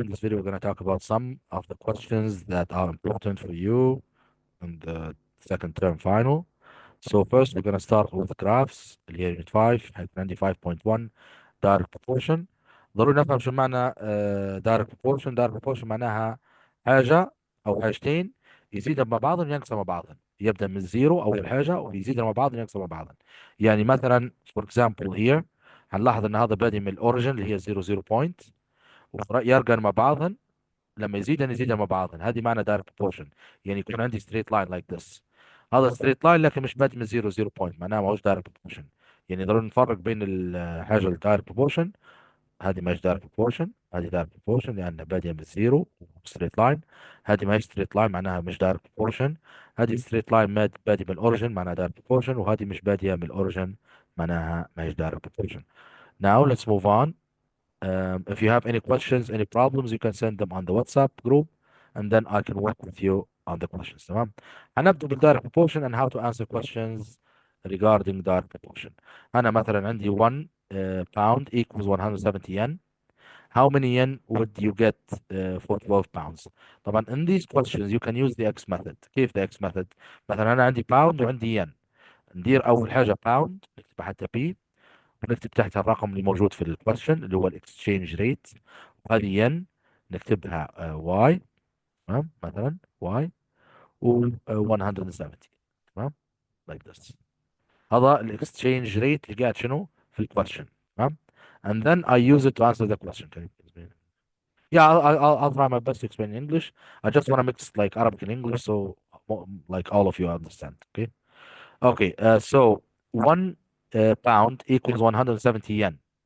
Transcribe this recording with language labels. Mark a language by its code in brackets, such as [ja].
[en] In this video, we're going to talk about some of the questions that are important for you in the second term final. So first, we're going to start with graphs [ar] اللي هي [en] unit 5 [ar] عندي [en] 5.1 direct proportion. [ar] ضروري نفهم شو معنى direct proportion. direct proportion معناها حاجة أو حاجتين يزيدوا مع بعضهم ينقصوا مع بعضهم. يبدأ من زيرو أول حاجة ويزيدوا مع بعضهم ينقصوا مع بعضهم. يعني مثلا [en] for example here [ar] هنلاحظ ان هذا بادئ من الاوريجن اللي هي 0 بوينت ويرجع مع بعضهن. لما يزيدن مع بعضهن، هذه معنى دايركت بروبورشن. يعني يكون عندي [en] Straight line like this. [ar] هذا ستريت لاين لكن مش بادئ من 0 بوينت، معناها ما هوش دايركت بروبورشن. يعني ضروري نفرق بين الحاجه الدايركت بروبورشن. هذه ماهيش دايركت بروبورشن، هذه دايركت بروبورشن لانها بادئه من 0 ستريت لاين. هذه ماهيش ستريت لاين معناها مش دايركت بروبورشن. هذه ستريت لاين بادئه من الاوريجن معناها دايركت بروبورشن، وهذه مش بادئه من الاوريجن معناها ماهيش دايركت بروبورشن. [en] Now let's move on. If you have any questions, any problems, you can send them on the WhatsApp group, and then I can work with you on the questions. [ar] تمام. هنبدأ [en] بالdirect proportion and how to answer questions regarding direct proportion. [ar] أنا مثلا عندي [en] 1 pound equals 170 yen. How many yen would you get for 12 pounds? [ar] طبعا [en] in these questions you can use the X method. [ar] كيف [en] the X method؟ [ar] مثلا أنا عندي pound وعندي yen. ندير أول حاجة pound نكتبها حتى P، ونكتب تحتها الرقم اللي موجود في الكويشن اللي هو الاكسشينج ريت، وهذه ين نكتبها واي. تمام، مثلا واي و 170. تمام، [en] like this. [ar] هذا الاكسشينج ريت اللي قاعد شنو في الكويشن. تمام. [en] And then I use it to answer the question. Can you please explain? Yeah, I'll try my best to explain in English. I just want to mix like Arabic and English so like all of you understand. Okay. Okay. So 1 pound equals 170 yen.